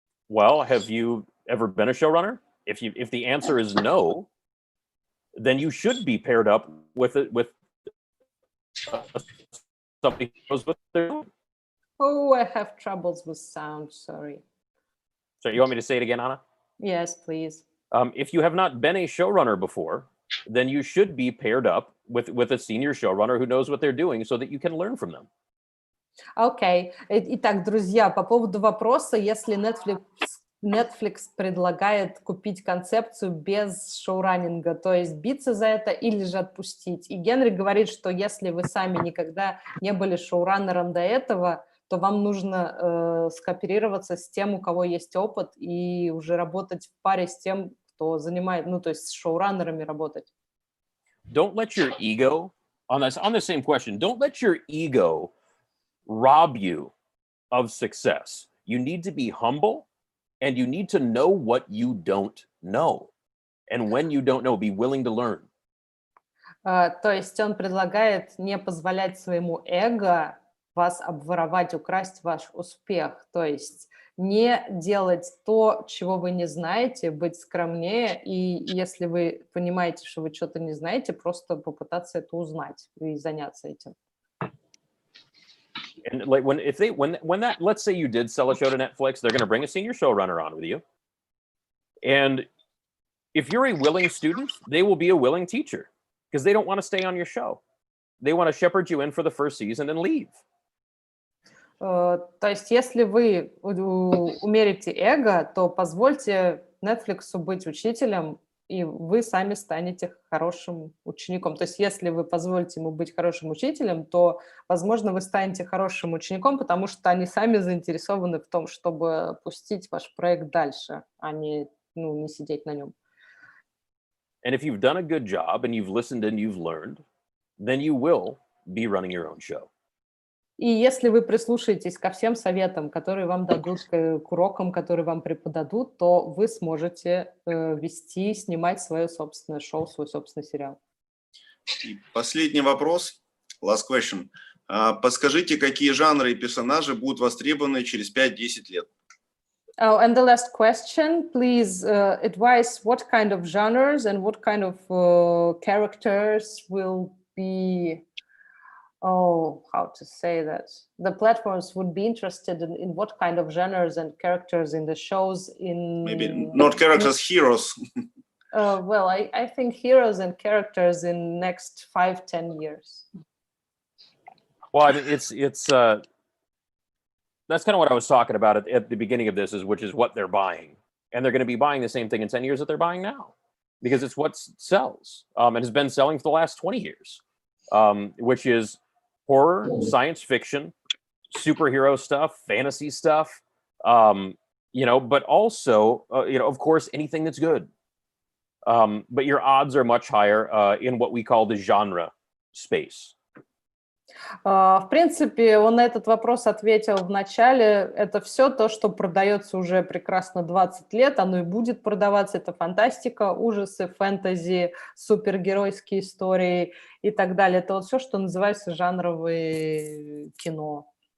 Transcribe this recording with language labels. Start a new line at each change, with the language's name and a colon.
English: Well, have you ever been a showrunner? If the answer is no, then you should be paired up with somebody who knows what they're doing. Oh, I have troubles with sound. Sorry. So you want me to say it again, Anna? Yes, please. If you have not been a showrunner before, then you should be paired up with a senior showrunner who knows what they're doing so that you can learn from them.
Russian: Окей. Итак, друзья, по поводу вопроса, если Netflix предлагает купить концепцию без шоураннинга, то есть биться за это или же отпустить. И Генри говорит, что если вы сами никогда не были шоураннером до этого, то вам нужно скооперироваться с тем, у кого есть опыт, и уже работать в паре с тем, кто занимает, то есть с шоураннерами работать.
English: Don't let your ego, on the same question, don't let your ego rob you of success. You need to be humble, and you need to know what you don't know. And when you don't know, be willing to learn.
Russian: То есть он предлагает не позволять своему эго вас обворовать, украсть ваш успех. То есть не делать то, чего вы не знаете, быть скромнее, и если вы понимаете, что вы что-то не знаете, просто попытаться это узнать и заняться этим.
English: And like when that, let's say you did sell a show to Netflix, they're going to bring a senior showrunner on with you. And if you're a willing student, they will be a willing teacher because they don't want to stay on your show. They want to shepherd you in for the first season and leave.
Russian: То есть, если вы умерите эго, то позвольте Netflix быть учителем, и вы сами станете хорошим учеником. То есть, если вы позволите ему быть хорошим учителем, то, возможно, вы станете хорошим учеником, потому что они сами заинтересованы в том, чтобы пустить ваш проект дальше, а не сидеть на нем.
English: And if you've done a good job and you've listened and you've learned, then you will be running your own show.
Russian: И если вы прислушаетесь ко всем советам, которые вам дадут, к урокам, которые вам преподадут, то вы сможете вести, снимать свое собственное шоу, свой собственный сериал. И последний вопрос,
English: last question.
Russian: Подскажите, какие жанры и персонажи будут востребованы через 5-10 лет?
English: Oh, and the last question, please advise what kind of genres and what kind of characters will be... Oh, how to say that? The platforms would be interested in what kind of genres and characters in the shows in... Maybe not characters, heroes. Well, I think heroes and characters in next 5-10 years. Well, I mean, it's That's kind of what I was talking about at the beginning of this, which is what they're buying. And they're going to be buying the same thing in 10 years that they're buying now, because it's what sells, and has been selling for the last 20 years, which is horror, science fiction, superhero stuff, fantasy stuff, you know, but also, you know, of course, anything that's good. But your odds are much higher in what we call the genre space.
Russian: В принципе, он на этот вопрос ответил в начале. Это все то, что продается уже прекрасно 20 лет, оно и будет продаваться. Это фантастика, ужасы, фэнтези, супергеройские истории и так далее. Это вот все, что называется жанровое кино.